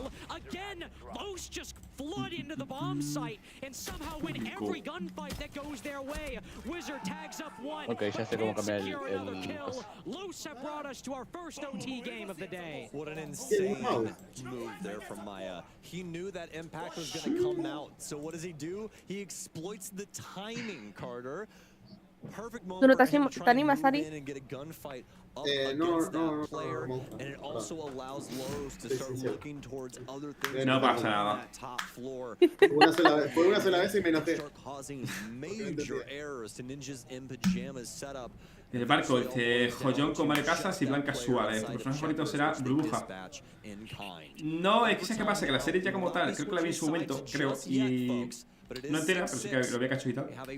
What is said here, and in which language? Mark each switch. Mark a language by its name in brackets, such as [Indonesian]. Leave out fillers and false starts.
[English] Again, Los just flood into the bomb site and somehow win every gunfight that goes their way. Wizard tags up one. [Spanish] Okay, ya sé cómo cambiar el [English] Los have brought us to our first OT game of the day. What an insane move there from Maya. He knew that impact was going to come out. So what does he do? He exploits the timing, Carter. Perfect moment for him to try and move in and get a gunfight up against that player, and it also allows Los to start looking towards other things [Spanish] No pasa nada. [English] that top floor. [Spanish] Fue una sola vez y me noté. [English] Start causing major errors to ninjas in pajamas setup. [Spanish] El barco dice joyón con Mario Casas y Blanca Suárez. Tu personaje favorito será Burbuja. No, es que sé qué pasa, que la serie ya como tal, creo que la vi en su momento, creo, y no entera, pero sí que lo había cacho y tal.